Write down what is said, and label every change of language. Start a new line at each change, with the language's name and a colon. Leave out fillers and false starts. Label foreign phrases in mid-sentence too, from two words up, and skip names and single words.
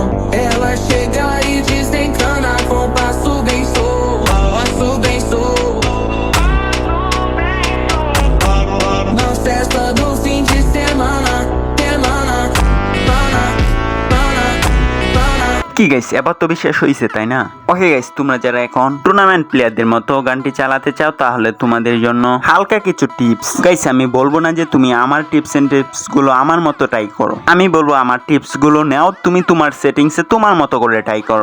Portuguese: Ela chega e desencana com passo bem passo bem Na festa do fim de semana,
Bangla: কি গাইস এবার তো বিশ্বাস হয়েছে তাই না? ওকে গাইস তোমরা যারা এখন
English: tournament playerদের
Bangla: মতো গানটি চালাতে চাও তাহলে তোমাদের জন্য হালকা কিছু টিপস। গাইস আমি বলবো না যে তুমি আমার
English: tips and tips
Bangla: গুলো আমার মতো ট্রাই করো, আমি বলবো আমার টিপস গুলো নাও, তুমি তোমার সেটিংসে তোমার মতো করে ট্রাই করো।